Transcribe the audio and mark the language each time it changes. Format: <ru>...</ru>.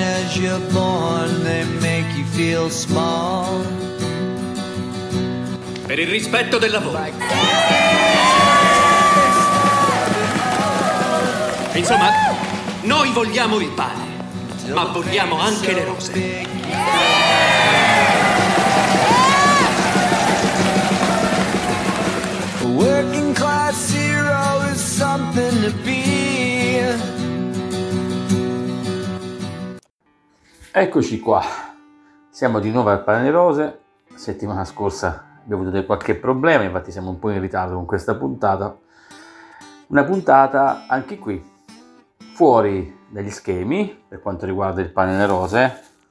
<en>as you're born, they make you feel small.</en> <it>Per il rispetto del lavoro. Insomma, noi vogliamo il pane, ma vogliamo anche le rose.</it> <en>Working class hero is something to be.</en> <it>Eccoci qua, siamo di nuovo al Pane Rose. Settimana scorsa abbiamo avuto qualche problema, infatti siamo un po' in ritardo con questa puntata. Una puntata anche qui fuori dagli schemi per quanto riguarda il Pane Rose.</it>